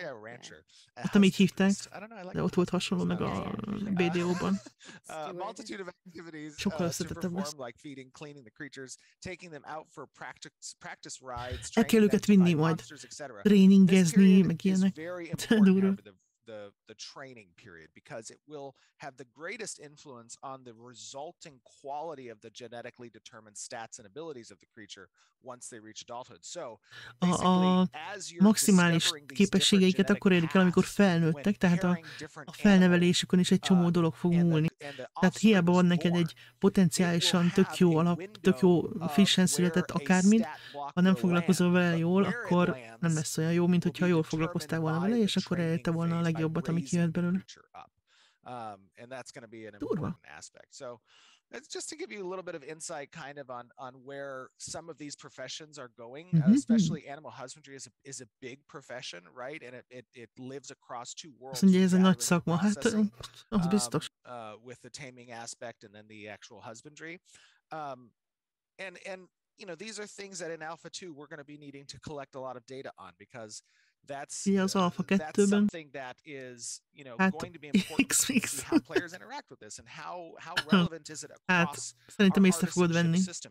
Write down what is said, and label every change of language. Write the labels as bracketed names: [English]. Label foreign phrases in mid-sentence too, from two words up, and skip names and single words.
[Hungarian] Hát nem így hívták, de ott volt hasonló meg a BDO-ban. Sokkal összetettebb lesz. El kell őket vinni majd, tréningezni, meg ilyenek. Durva. [English] The training period, because it will have the greatest influence on the resulting quality of the genetically determined stats and abilities of the creature once they reach adulthood. So [Hungarian] a maximális képességeiket akkor érik el, amikor felnőttek, tehát a felnevelésükön is egy csomó dolog fog múlni. Tehát hiába van neked egy potenciálisan tök jó frissen született akármit, ha nem foglalkozol vele jól, akkor nem lesz olyan jó, mint hogyha jól foglalkoztál volna vele, és akkor elérte volna a legjobbat, ami kijöhet belőle. Durva. [English] It's just to give you a little bit of insight kind of on where some of these professions are going, especially animal husbandry is a big profession, right? And it lives across two worlds. [Hungarian] Ez egy nagy szakma, hát az biztos. [English] With the taming aspect and then the actual husbandry. And you know, these are things that in Alpha 2 we're going to be needing to collect a lot of data on, because that's something that is, you know, going to be important to see how players interact with this and how relevant is it across our system.